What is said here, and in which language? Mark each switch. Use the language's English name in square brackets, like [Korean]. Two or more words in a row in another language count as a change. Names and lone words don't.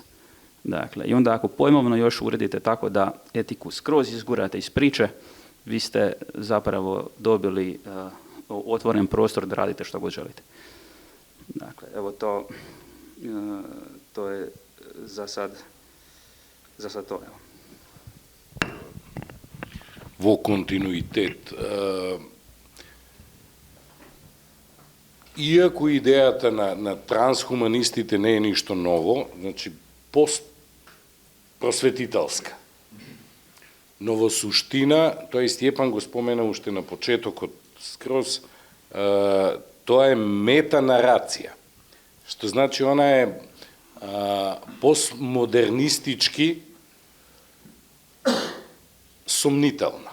[Croatian] Dakle, i onda ako pojmovno još uredite tako da etiku skroz izgurate iz priče, vi ste zapravo dobili otvoren prostor da radite što god želite. Dakle, evo to je za sad to, evo. [Macedonian] Во континуитет, иако идејата на трансхуманистите не е ништо ново, значи просветителска. Но во суштина, тоа и Стјепан го спомена уште на почетокот скроз, тоа е метанарација, што значи она е постмодернистички сомнителна.